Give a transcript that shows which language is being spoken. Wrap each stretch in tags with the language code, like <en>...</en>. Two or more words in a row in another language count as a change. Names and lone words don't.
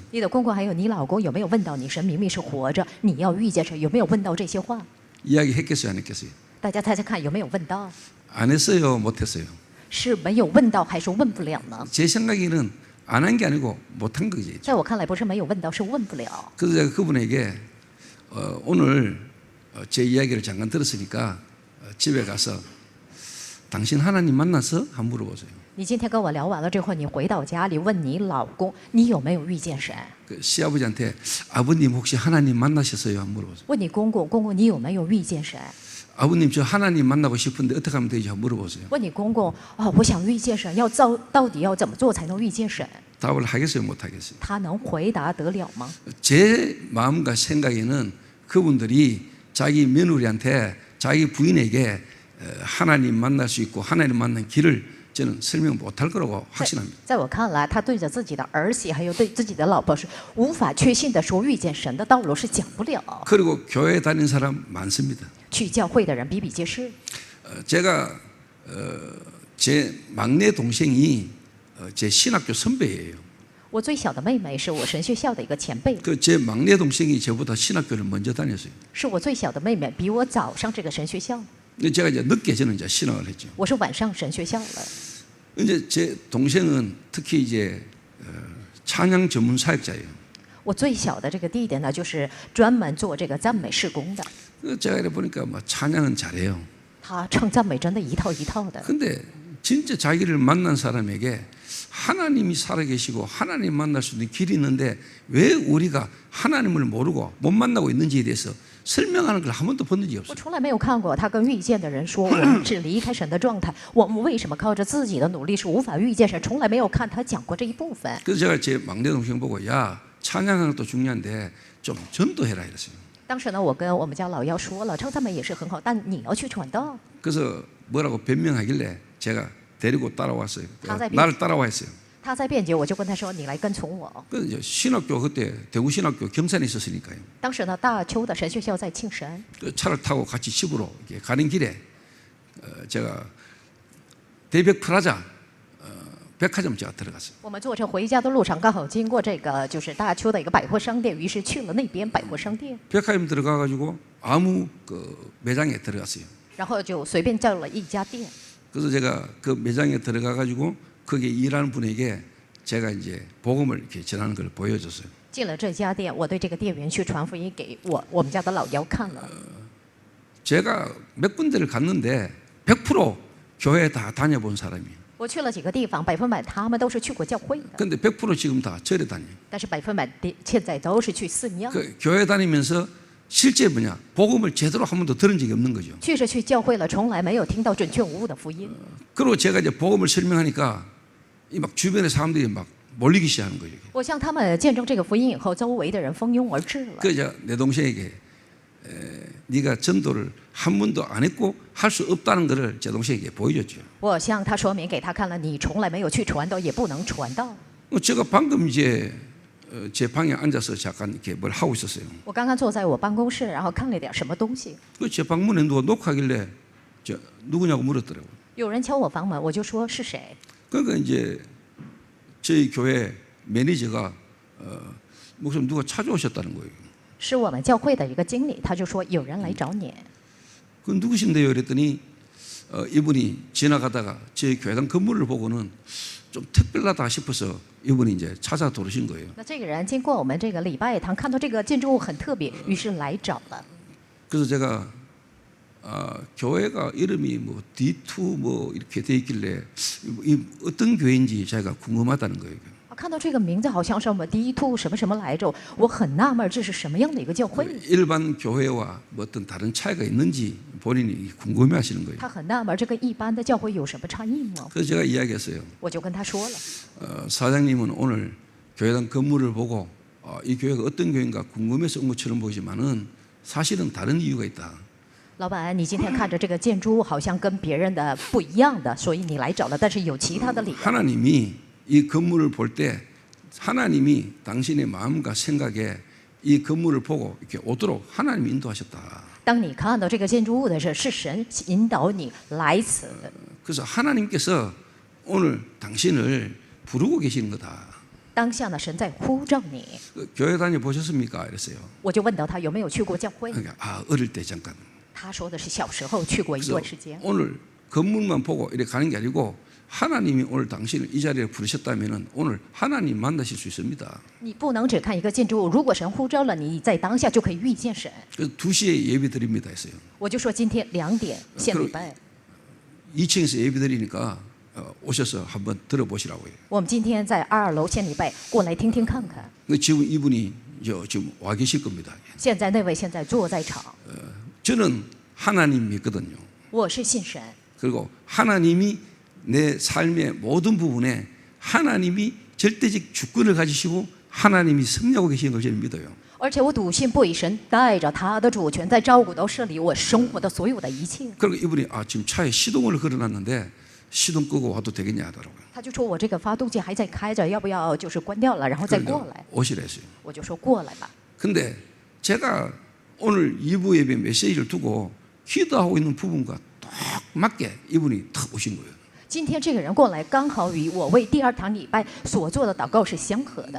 <zh>你的公公还有你老公有没有问到你神明明是活着，你要遇见神，有没有问到这些话？</zh> <ko>이야기했겠어요, 안 했겠어요?</ko> <zh>大家猜猜看，有没有问到？</zh> <ko>안 했어요, 못 했어요?</ko> <zh>是没有问到，还是问不了呢？</zh> <ko>제 생각에는 안 한 게 아니고 못 한 거지.</ko> <zh>在我看来，不是没有问到，是问不了。</zh> <ko>그래서 제가 그분에게 오늘 제 이야기를 잠깐 들었으니까 집에 가서 당신 하나님 만나서 한번 물어보세요.</ko> <zh>你今天跟我聊完了之后，你回到家里问你老公，你有没有遇见神？</zh> <ko>그 시아버지한테 아버님 혹시 하나님 만나셨어요? 한번 물어보세요.</ko> <zh>问你公公，公公你有没有遇见神？</zh> <ko>아버님 저 하나님 만나고 싶은데 어떻게 하면 되지? 한번 물어보세요.</ko> <zh>问你公公，哦，我想遇见神，到底要怎么做才能遇见神？</zh> <ko>답을 하겠어요? 못 하겠어요?</ko> <zh>他能回答得了吗？</zh> <ko>제 마음과 생각에는 그분들이 자기 며느리한테 자기 부인에게 하나님 만날 수 있고 하나님 만난 길을 저는 설명 못할 거라고 확신합니다.</ko> <zh>在我看来，他对着自己的儿媳还有对自己的老婆是无法确信的说遇见神的道路是讲不了。</zh> <ko>그리고 교회 다니는 사람 많습니다.</ko> <zh>去教会的人比比皆是。</zh> <ko>제가 제 막내 동생이 제 신학교 선배예요.</ko> <zh>我最小的妹妹是我神学校的一个前辈，</zh> <ko>그 제 막내 동생이 저보다 신학교를 먼저 다녔어요.</ko> <zh>是我最小的妹妹比我早上这个神学校，</zh> <ko>근데 제가 이제 늦게 저는 이제 신학을 했죠.</ko> <zh>我是晚上神学校了。</zh> <ko>이제 제 동생은 특히 이제 찬양 전문 사역자예요.</ko> <zh>我最小的这个弟弟呢，就是专门做这个赞美事工的，</zh> <ko>제가 이래 보니까 뭐 찬양은 잘해요.</ko> <zh>他唱赞美真的一套一套的。</zh> <ko>근데 진짜 자기를 만난 사람에게 하나님이 살아계시고 하나님 만날 수 있는 길이 있는데 왜 우리가 하나님을 모르고 못 만나고 있는지에 대해서 설명하는 걸 한 번도 본 적이</ko> <zh>我</zh> <ko>없어요.</ko> <zh>从来没有看过他跟遇见的人说，我们是离开神的状态，我们为什么靠着自己的努力是无法遇见神？从来没有看他讲过这一部分。</zh> <ko>그래서 제가 제 막내 동생 보고 야 찬양하는 것도 중요한데 좀 전도해라 이랬어요.</ko> <zh>当时呢，我跟我们家老幺说了，唱赞美也是很好，但你要去传道。</zh> <ko>그래서 뭐라고 변명하길래 제가 데리고 따라왔어요. 가자, 나를 따라와 했어요.</ko> <zh>他在辩解，我就跟他说：“你来跟从我。</zh> <ko>그래서 이제 신학교 그때 대구 신학교 경산에 있었으니까요. ”</ko> <zh>当时呢，大邱的神学校在庆神，</zh> <ko>그 차를 타고 같이 집으로 이렇게 가는 길에 제가 대백 프라자 백화점 제가 들어갔어요.</ko> <zh>我们坐车回家的路上，刚好经过这个就是大邱的一个百货商店，于是去了那边百货商店，</zh> <ko>백화점 들어가가지고 아무 그 매장에 들어갔어요.</ko> <zh>然后就随便叫了一家店。</zh> <ko>그래서 제가 그 매장에 들어가가지고 거기 일하는 분에게 제가 이제 복음을 이렇게 전하는 걸 보여줬어요.</ko> <zh>进了这家店，我对这个店员去传福音给我们家的老幺看了。</zh> <ko>제가 몇 군데를 갔는데 100% 교회 다 다녀본 사람이에요.</ko> <zh>我去了几个地方，100%他们都是去过教会的，</zh> <ko>근데 100% 지금 다 절에 다녀요.</ko> <zh>但是100%现在都是去寺庙，</zh> <ko>그 교회 다니면서 실제 뭐냐 복음을 제대로 한 번도 들은 적이 없는 거죠.</ko> <zh>确实去教会了，从来没有听到准确无误的福音。</zh> <ko>그리고 제가 이제 복음을 설명하니까 이 막 주변의 사람들이 막 몰리기 시작하는 거예요.</ko> <zh>我向他们见证这个福音以后，周围的人蜂拥而至了。</zh> <ko>그래서 내 동생에게 네가 전도를 한 번도 안 했고 할 수 없다는 것을 제 동생에게 보여줬죠.</ko> <zh>我向他说明给他看了，你从来没有去传道，也不能传道。</zh> <ko>제가 방금 이제 제 방에 앉아서 잠깐 이렇게 뭘 하고 있었어요.</ko> <zh>我刚刚坐在我办公室，然后看了点什么东西，</zh> <ko>그 제 방문에 누가 녹화하길래 저 누구냐고 물었더라고요.</ko> <zh>有人敲我房门，我就说是谁。</zh> <ko>그러니까 이제 저희 교회 매니저가 목사님 누가 찾아오셨다는 거예요.</ko> <zh>是我们教会的一个经理，他就说有人来找你。</zh> <ko>그 누구신데요? 그랬더니 이분이 지나가다가 저희 교회당 건물을 보고는 좀 특별하다 싶어서 이분이 이제 찾아 들어오신 거예요.</ko> <zh>那这个人经过我们这个礼拜堂，看到这个建筑物很特别，于是来找了。</zh> <ko>그래서 제가 교회가 이름이 뭐 D2 뭐 이렇게 돼 있길래 이 어떤 교회인지 제가 궁금하다는 거예요.</ko> <zh>看到这个名字好像是我们第一兔什么什么来着，我很纳闷这是什么样的一个教会。</zh> <ko>일반 교회와 뭐 어떤 다른 차이가 있는지 본인이 궁금해하시는 거예요.</ko> <zh>他很纳闷这个一般的教会有什么差异吗？</zh> <ko>그래서 제가 이야기했어요.</ko> <zh>我就跟他说了，</zh> <ko>사장님은 오늘 교회당 건물을 보고 이 교회가 어떤 교회인가 궁금해서 온 것처럼 보지만은 사실은 다른 이유가 있다.</ko> <zh>老板，你今天看着这个建筑物好像跟别人的不一样的，所以你来找了，但是有其他的理由。</zh> <ko>하나님이 이 건물을 볼 때 하나님이 당신의 마음과 생각에 이 건물을 보고 이렇게 오도록 하나님이 인도하셨다.</ko> <zh>当你看到这个建筑物的时候，是神引导你来此。</zh> <ko>그래서 하나님께서 오늘 당신을 부르고 계시는 거다.</ko> <zh>当下呢，神在呼召你。</zh> <ko>교회 다녀 보셨습니까? 이랬어요.</ko> <zh>我就问到他有没有去过教会，</zh> <ko>그러니까 어릴 때 잠깐.</ko> <zh>他说的是小时候去过一</zh> <ko>그래서</ko> <zh>段时间。</zh> <ko>오늘 건물만 보고 이렇게 가는 게 아니고 하나님이 오늘 당신을 이 자리에 부르셨다면은 오늘 하나님 만나실 수 있습니다.</ko> <zh>你不能只看一个建筑物，如果神呼召了你，在当下就可以遇见神。</zh> <ko>그래서 2시에 예배 드립니다 했어요.</ko> <zh>我就说今天2点献礼拜，</zh> <ko>2층에서 예배 드리니까 오셔서 한번 들어보시라고요.</ko> <zh>我们今天在2楼献礼拜，过来听听看看。</zh> <ko>근데 지금 이분이 지금 와 계실 겁니다.</ko> <zh>现在那位现在坐在场，</zh> <ko>저는 하나님 믿거든요.</ko> <zh>我是信神，</zh> <ko>그리고 하나님이 내 삶의 모든 부분에 하나님이 절대적 주권을 가지시고 하나님이 승리하고 계시는 걸 저는 믿어요.</ko> <zh>而且我笃信不疑神带着他的主权在照顾到设立我生活的所有的一切。</zh> <ko>그리고 이분이 지금 차에 시동을 걸어놨는데 시동 끄고 와도 되겠냐 하더라고요.</ko> <zh>他就说我这个发动机还在开着，要不要就是关掉了，然后再过来？</zh> <ko>오시라 했어요.</ko> <zh>我就说过来吧。</zh> <ko>근데 제가 오늘 2부 예배 메시지를 두고 기도하고 있는 부분과 딱 맞게 이분이 탁 오신 거예요.</ko> <zh>今天这个人过来，刚好与我为第2堂礼拜所做的祷告是相合的。</zh>